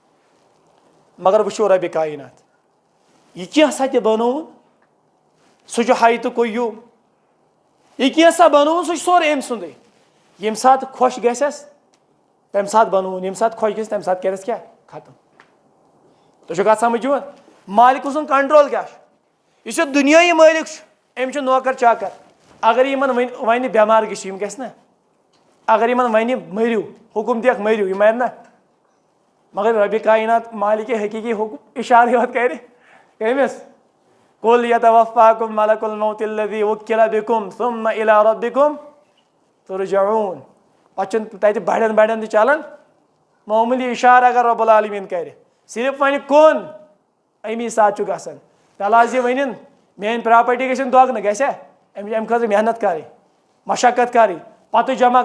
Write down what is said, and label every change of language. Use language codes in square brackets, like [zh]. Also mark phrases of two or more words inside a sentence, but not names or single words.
[ks] مگر وٕچھو رۄبِ کاینات یہِ کینٛژھا تہِ بنووُن سُہ چھُ ہاے تہٕ قیوٗم یہِ کینٛژھا بنووُن سُہ چھُ سورُے أمۍ سُنٛدُے ییٚمہِ ساتہٕ خۄش گژھٮ۪س تمہِ ساتہٕ بنووُن ییٚمہِ ساتہٕ خۄش گژھِ تمہِ ساتہٕ کرٮ۪س کیٛاہ ختم تۄہہِ چھو کتھ سمجھ یِوان مالکہٕ سُنٛد کنٹرول کیٛاہ چھُ یُس یہِ دُنیٲیی مٲلِک چھُ أمِس چھُ نوکر چاکر اگر یِمن ونہِ بٮ۪مار گٔژھِو یِم گژھِ نا اگر یِمن ونہِ مٔرِو حُکُم دِیکھ مٔرِو یِم مرِ نا مگر رۄبِ کاینات مالکہِ حقیٖقی حُکُم اِشارٕ یوت کرِ کٔمِس [ar] قُل یتوفاکُم ملک الموت الذی وُکِّلَ بِکُم ثُمَّ اِلیٰ ربِکُم تُرجعوٗن [ks] پتہٕ چھُنہٕ تتہِ بڑٮ۪ن بڑٮ۪ن تہِ چلان معموٗلی اِشارٕ اگر رۄب العالمیٖن کرِ صرف ونہِ کُن امی ساتہٕ چھُ گژھان تلہٕ حظ یہِ ؤنِن میٲنۍ پراپرٹی گژھن دۄگنہٕ گژھیٛا امہِ خٲطرٕ محنت کرٕنۍ مشقت کرٕنۍ پتہٕ جمع